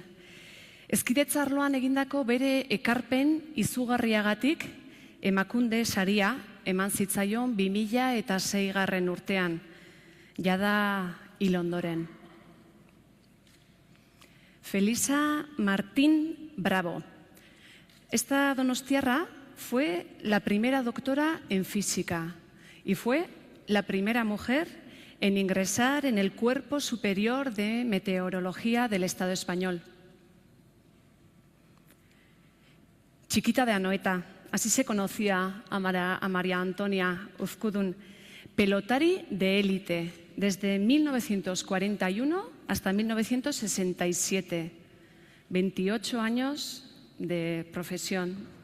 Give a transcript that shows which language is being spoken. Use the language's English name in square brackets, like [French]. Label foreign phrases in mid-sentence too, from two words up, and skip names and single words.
[Basque] Hezkidetza arloan egindako bere ekarpen izugarriagatik Emakunde saria eman zitzaion 2006 urtean, jada hil ondoren. [Spanish] Felisa Martín Bravo. Esta donostiarra fue la primera doctora en física y fue la primera mujer en ingresar en el Cuerpo Superior de Meteorología del Estado español. Chiquita de Anoeta, así se conocía a María Antonia Uzkudun, pelotari de élite desde 1941 hasta 1967, 28 años de profesión.